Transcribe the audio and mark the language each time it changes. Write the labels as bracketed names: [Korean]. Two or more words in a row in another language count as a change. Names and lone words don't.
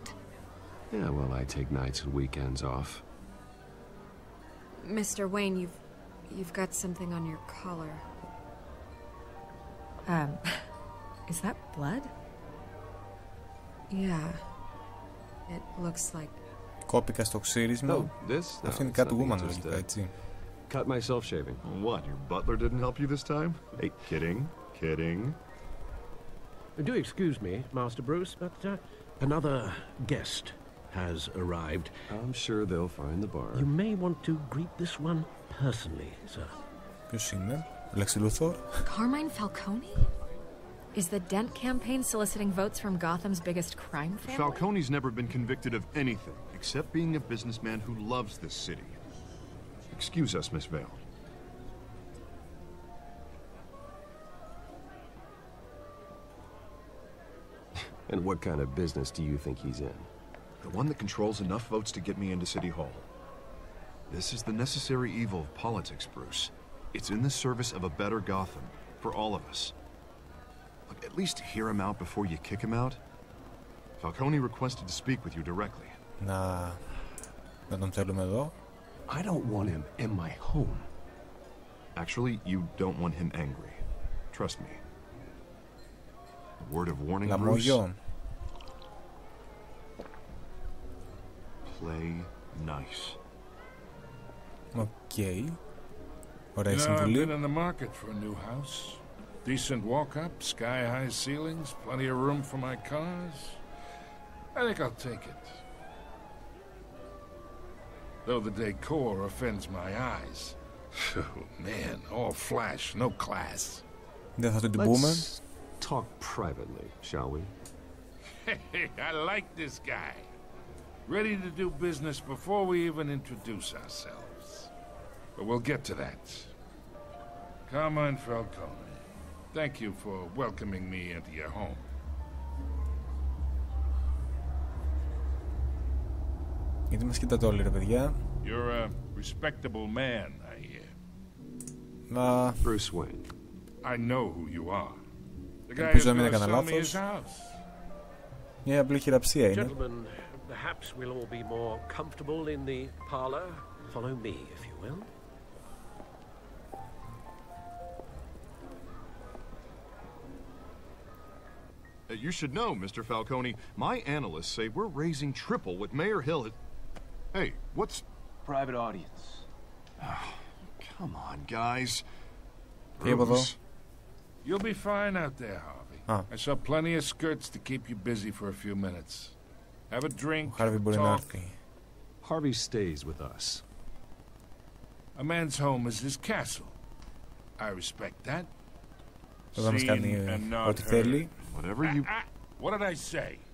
[English] Yeah, well, I take nights and weekends off. Mr. Wayne, you've got something on your collar. Is that blood? Yeah. It looks like... [Greek] Κόπηκα στο ξύρισμα. [English] Oh, this? [Greek] Αυτό είναι [English] it's Catwoman nothing, [Greek] λογικά, έτσι. [English] Cut myself shaving. What, your butler didn't help you this time? Hey, kidding. Do excuse me, Master Bruce, but another guest has arrived. I'm sure they'll find the bar. You may want to greet this one personally, sir. [Greek] Ποιος είναι? Lex Luthor? [English] Carmine Falcone? Is the Dent campaign soliciting votes from Gotham's biggest crime family? Falcone's never been convicted of anything except being a businessman who loves this city. Excuse us, Miss Vale. And what kind of business do you think he's in? The one that controls enough votes to get me into City Hall. This is the necessary evil of politics, Bruce. It's in the service of a better Gotham, for all of us. Look, at least hear him out before you kick him out. Falcone requested to speak with you directly. [Greek] Να τον θέλουμε εδώ. [English] I don't want him in my home. Actually, you don't want him angry. Trust me. A word of warning, Bruce. [Greek] Λαμόγιο. [English] Play nice. [Greek] Οκ. Ωραία [English] I've [Greek] συμβουλή. [English] been in the market for a new house. Decent walk-up, sky-high ceilings, plenty of room for my cars. I think I'll take it. Though the decor offends my eyes. Oh, man, all flash, no class. [Greek] Δεν θα την πούμε. [English] Let's talk privately, shall we? Hey, I like this guy. Ready to do business before we even introduce ourselves. But we'll get to that. Carmine Falcone, thank you for welcoming me into your home. [Greek] Γιατί μας κοιτάτε όλοι ρε παιδιά. [English] You're a respectable man, I hear. Bruce Wayne. I know who you are. The guy [Greek] Ελπίζω [English] who's [Greek] να μην [English] gonna [Greek] έκανα [English] sell me his [Greek] λάθος. [English] house. [Greek] Μια απλή χειραψία είναι. [English] Gentlemen, perhaps we'll all be more comfortable in the parlor. Follow me, if you will. You should know, Mr. Falcone, my analysts say we're raising triple what Mayor Hill had... Hey, what's... Private audience. Oh, come on, guys. [Greek] Τι από εδώ. [English] You'll be fine out there, Harvey. I saw plenty of skirts to keep you busy for a few minutes. Have a drink, [Greek] Ο Harvey μπορεί να [English] talk. [Greek] έρθει. [English] Harvey stays with us. A man's home is his castle. I respect that. [Greek] Εδώ θα μας [English] Seen [Greek] κάνει [English] and not [Greek] ό,τι [English] heard. [Greek] θέλει. [English] Whatever you... What did I say?